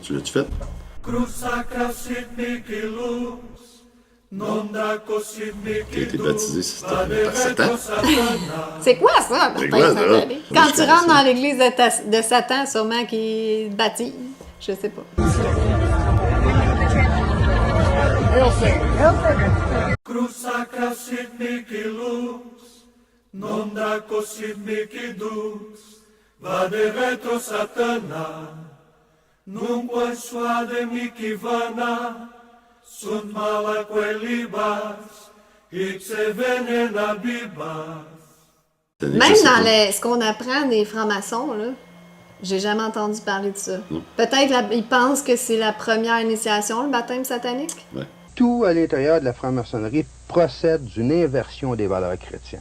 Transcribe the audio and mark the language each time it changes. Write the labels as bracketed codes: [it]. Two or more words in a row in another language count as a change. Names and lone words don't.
[fr] Tu l'as-tu fait? T'as été baptisé par Satan? C'est quoi ça, baptême satanique? Quand tu rentres dans l'église de Satan, sûrement qu'il te baptise. Je sais pas. [la] Vade retro Satana, nunque suade mikivana, sunt mala quelibas, ixe venena bibas. [fr] Même dans ce qu'on apprend des francs-maçons, là, j'ai jamais entendu parler de ça. Peut-être ils pensent que c'est la première initiation, le baptême satanique? Ouais. Tout à l'intérieur de la franc-maçonnerie procède d'une inversion des valeurs chrétiennes.